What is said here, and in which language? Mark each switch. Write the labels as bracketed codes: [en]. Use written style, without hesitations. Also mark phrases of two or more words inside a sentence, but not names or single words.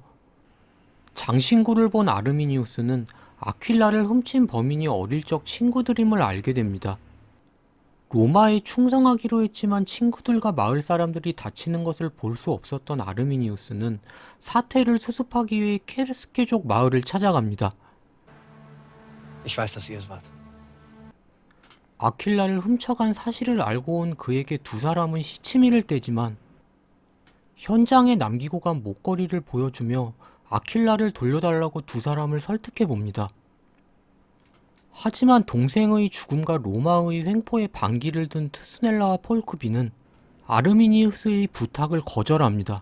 [ko] 장신구를 본 아르미니우스는 아킬라를 훔친 범인이 어릴 적 친구들임을 알게 됩니다. 로마에 충성하기로 했지만 친구들과 마을 사람들이 다치는 것을 볼 수 없었던 아르미니우스는 사태를 수습하기 위해 케르스케족 마을을 찾아갑니다. [de] Ich weiß, dass ihr es wart. [ko] 아킬라를 훔쳐간 사실을 알고 온 그에게 두 사람은 시치미를 떼지만 현장에 남기고 간 목걸이를 보여주며 아킬라를 돌려달라고 두 사람을 설득해 봅니다. 하지만 동생의 죽음과 로마의 횡포에 반기를 든 투스넬라와 폴크비는 아르미니우스의 부탁을 거절합니다.